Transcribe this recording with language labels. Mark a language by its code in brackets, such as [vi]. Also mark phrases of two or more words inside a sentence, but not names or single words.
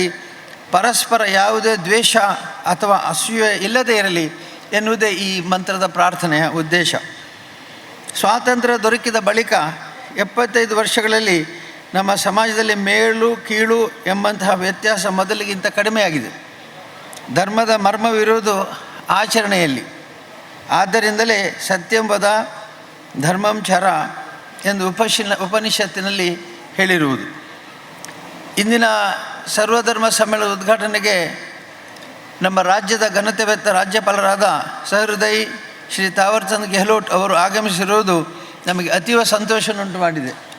[kn] ಪರಸ್ಪರ ಯಾವುದೇ ದ್ವೇಷ ಅಥವಾ ಅಸೂಯೆ ಇಲ್ಲದೇ ಇರಲಿ ಎನ್ನುವುದೇ ಈ ಮಂತ್ರದ ಪ್ರಾರ್ಥನೆಯ ಉದ್ದೇಶ. ಸ್ವಾತಂತ್ರ್ಯ ದೊರಕಿದ ಬಳಿಕ 75 ವರ್ಷಗಳಲ್ಲಿ ನಮ್ಮ ಸಮಾಜದಲ್ಲಿ ಮೇಲು ಕೀಳು ಎಂಬಂತಹ ವ್ಯತ್ಯಾಸ ಮೊದಲಿಗಿಂತ ಕಡಿಮೆಯಾಗಿದೆ. ಧರ್ಮದ ಮರ್ಮವಿರುವುದು ಆಚರಣೆಯಲ್ಲಿ. ಆದ್ದರಿಂದಲೇ [sa] ಸತ್ಯಂ ವದ ಧರ್ಮಂ ಚರ [kn] ಎಂದು ಉಪನಿಷತ್ತಿನಲ್ಲಿ ಹೇಳಿರುವುದು. ಇಂದಿನ ಸರ್ವಧರ್ಮ ಸಮ್ಮೇಳನದ ಉದ್ಘಾಟನೆಗೆ ನಮ್ಮ ರಾಜ್ಯದ ಘನತೆವೆತ್ತ ರಾಜ್ಯಪಾಲರಾದ ಸಹೃದಯಿ ಶ್ರೀ ತಾವರ್ಚಂದ್ ಗೆಹ್ಲೋಟ್ ಅವರು ಆಗಮಿಸಿರುವುದು ನಮಗೆ ಅತೀವ ಸಂತೋಷವನ್ನುಂಟು ಮಾಡಿದೆ.